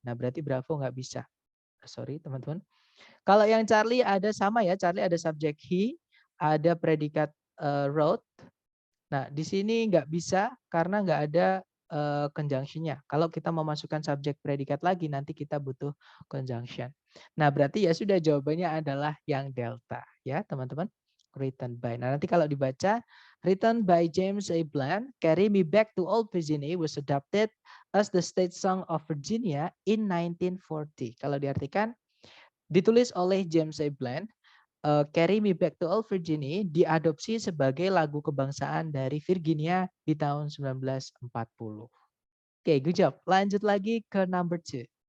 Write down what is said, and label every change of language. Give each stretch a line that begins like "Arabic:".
Indonesian: Nah berarti bravo nggak bisa. Sorry teman-teman. Kalau yang Charlie ada sama ya, Charlie ada subjek he, ada predikat wrote, Nah, di sini nggak bisa karena nggak ada conjunction-nya. Kalau kita mau masukkan subjek predikat lagi, nanti kita butuh conjunction. Nah, berarti ya sudah jawabannya adalah yang delta. Ya, teman-teman.
English: Written by.
Indonesian: Nah, nanti kalau dibaca,
English: written by James A. Bland, Carry Me Back to Old Virginia was adopted as the state song of Virginia in 1940.
Indonesian: Kalau diartikan, ditulis oleh James A. Bland, Carry Me Back to Old Virginia diadopsi sebagai lagu kebangsaan dari Virginia di tahun 1940.
English: Oke, good job.
Indonesian: Lanjut lagi ke number 2.